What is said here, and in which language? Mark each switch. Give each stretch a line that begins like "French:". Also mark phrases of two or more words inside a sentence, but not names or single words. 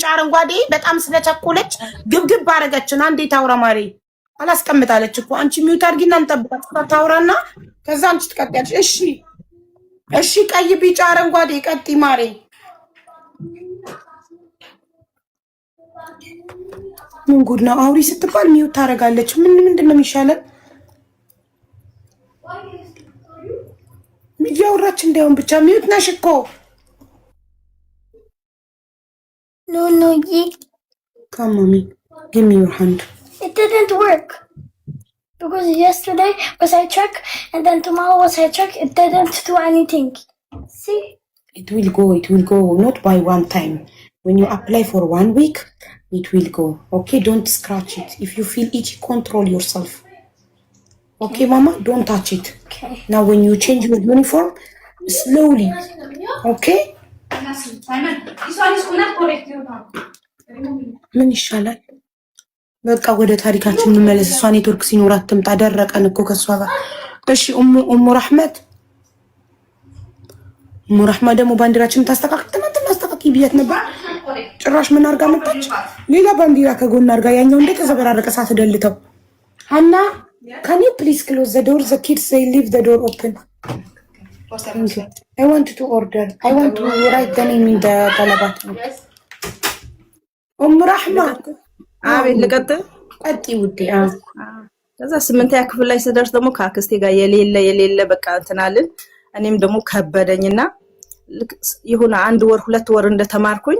Amharic: አረንጓዴ በጣም ስለቸኮለች ግብግብ አረገችን። አንዴ ታውራ ማሪ አላስቀምጣለች እኮ አንቺ ሚውት አርጊና እንጠብቃት ታውራና ከዛ አንቺ ትቀጥያለሽ። እሺ ቀይ ቢጫ አረንጓዴ ቀጥ ማሪ ምን ጉድ ነው? አውሪ ስትባል ሚውት ታረጋለች። ምንድነው የሚሻለን? እያወራች እንዳይሆን ብቻ ሚውት ነሽ እኮ
English: No, Come, mommy. Give me your hand. it didn't work. Because yesterday was I check, and then tomorrow was I check, it didn't do anything. See? It will go. Not by one time. When you apply for 1 week, it will go. Okay, don't scratch it. If you feel itchy, control yourself. Okay, Mama? Don't touch it. Okay. Now when you change your uniform, slowly.
Amharic: Okay? ምን ይሻላል? በቃ ወደ ታሪካችን እንመለስ። እሷ ኔትወርክ ሲኖራት ትምጣ። ደረቀን እኮ ከሷ ጋር። እሺ ኡሙ ረህመት ደግሞ ባንዲራችን ታስተካክል ብያት ነበር። ጭራሽ ምን አርጋ መጣች? ሌላ ባንዲራ ከጎን አርጋ ያኛው እንደ ተዘበራረቀ ሳትደልተው። ሀና
English: can you please close the door? The kids they leave the door open. Thank you. I want to order. I want to write the name in the talabat.
Amharic: ረህማ አቤት ልቀጥል? ቀጥይ ውዴ። ከዛ 8ኛ ክፍል ላይ ስደርስ ደግሞ ከአክስቴ ጋር የሌለ በቃ እንትናልን። እኔም ደግሞ ከበደኝና የሆነ 1 ወር 2 ወር እንደተማርኩኝ